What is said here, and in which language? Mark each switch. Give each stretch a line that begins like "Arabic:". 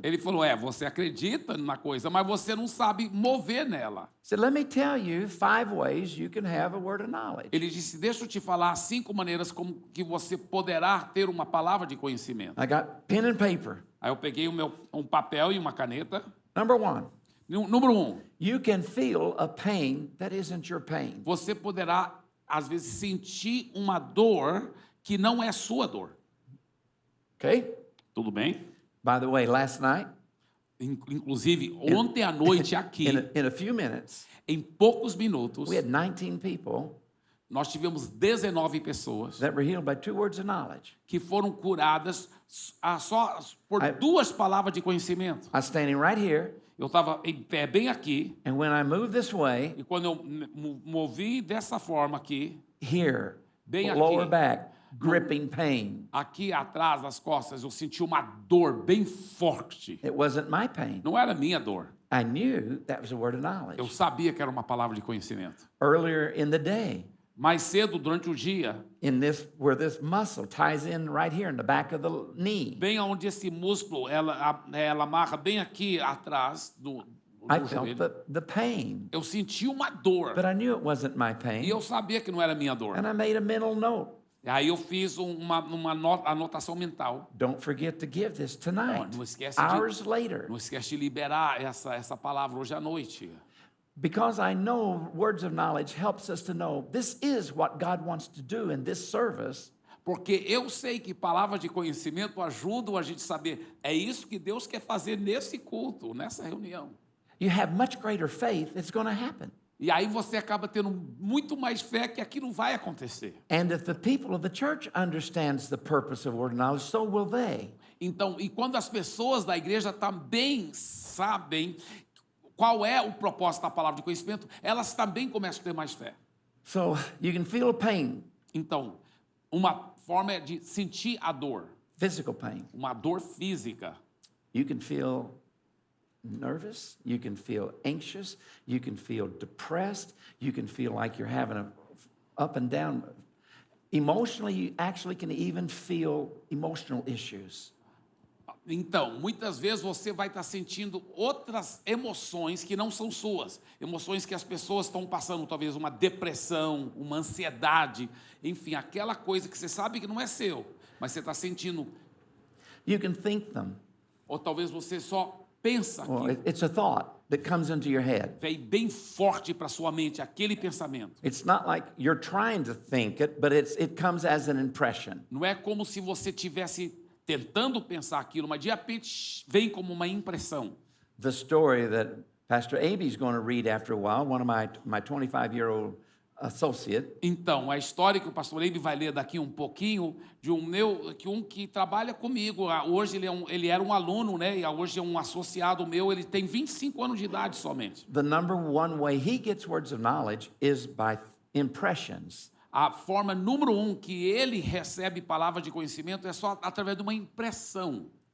Portuguese: Ele falou, você acredita na coisa, mas você não sabe mover nela.
English: He said, let me tell you 5 ways you can have a word of knowledge.
Portuguese: Ele disse, deixa eu te falar 5 maneiras como que você poderá ter uma palavra de conhecimento.
English: I got pen and paper.
Portuguese: Aí eu peguei um papel e uma caneta.
English: Number 1,
Portuguese: Número 1,
English: you can feel a pain that isn't your pain.
Portuguese: você poderá, às vezes, sentir uma dor que não é sua dor.
English: Okay?
Portuguese: Tudo bem?
English: By the way, last night,
Portuguese: Inclusive, ontem à noite aqui,
English: in a few minutes,
Portuguese: em poucos minutos,
English: we had 19 people
Portuguese: Nós tivemos 19 pessoas
English: that were healed by 2 words of knowledge.
Portuguese: que foram curadas só por
English: I-
Portuguese: 2 palavras de conhecimento.
English: I was standing right here,
Portuguese: Eu estava em pé bem aqui,
English: and when I moved this way,
Portuguese: e quando eu movi dessa forma aqui,
English: here,
Portuguese: Bem
English: lower
Portuguese: aqui.
English: back, gripping pain.
Portuguese: aqui atrás das costas, eu senti uma dor bem forte.
English: It wasn't my pain.
Portuguese: Não era minha dor.
English: I knew that was a word of
Portuguese: Eu
English: knowledge.
Portuguese: sabia que era uma palavra de conhecimento.
English: Earlier in the day,
Portuguese: Mais cedo, durante o dia,
English: in this where this muscle ties in right here in the back of the knee,
Portuguese: bem onde esse músculo, ela amarra bem aqui atrás do
English: I felt
Portuguese: joelho,
English: the pain,
Portuguese: eu senti uma dor.
English: but I knew it wasn't my
Portuguese: E
English: pain,
Portuguese: eu sabia que não era minha dor.
English: and I made a mental note.
Portuguese: Aí eu fiz uma anotação mental.
English: Don't forget to give this tonight.
Portuguese: Não esquece de-
English: Hours later,
Portuguese: Não esquece de liberar essa palavra hoje à noite.
English: because I know words of knowledge helps us to know this is what God wants to do in this service.
Portuguese: Porque eu sei que palavras de conhecimento ajudam a gente a saber. É isso que Deus quer fazer nesse culto, nessa reunião.
English: You have much greater faith it's going to happen.
Portuguese: E aí você acaba tendo muito mais fé que aquilo vai acontecer.
English: And if the people of the church understands the purpose of word of knowledge, so will they.
Portuguese: Então, e quando as pessoas da igreja também sabem qual é o propósito da palavra de conhecimento, elas também começam a ter mais fé.
English: So you can feel pain,
Portuguese: Então, uma forma é de sentir a dor,
English: physical pain.
Portuguese: uma dor física.
English: You can feel nervous, you can feel anxious, you can feel depressed, you can feel like you're having a up and down. Emotionally, you actually can even feel emotional issues.
Portuguese: Então, muitas vezes você vai estar sentindo outras emoções que não são suas. Emoções que as pessoas estão passando, talvez uma depressão, uma ansiedade, enfim, aquela coisa que você sabe que não é seu, mas você está sentindo.
English: You can think them.
Portuguese: Ou talvez você só pensa
English: Well,
Portuguese: que
English: it's a thought that comes into your head.
Portuguese: vem bem forte para sua mente aquele pensamento.
English: It's not like you're trying to think it, but it comes as an impression.
Portuguese: Não é como se você tivesse tentando pensar aquilo, mas de repente vem como uma impressão.
English: The story that Pastor Aby is going to read after a while, one of my 25-year-old associate,
Portuguese: Então, a história que o pastor Eibe vai ler daqui um pouquinho, de um que trabalha comigo. Hoje ele era um aluno, né? E hoje é um associado meu, ele tem 25 anos de idade somente.
English: the number one way he gets words of knowledge is by impressions.
Portuguese: A forma número 1 que ele recebe palavra de conhecimento é só através de uma impressão.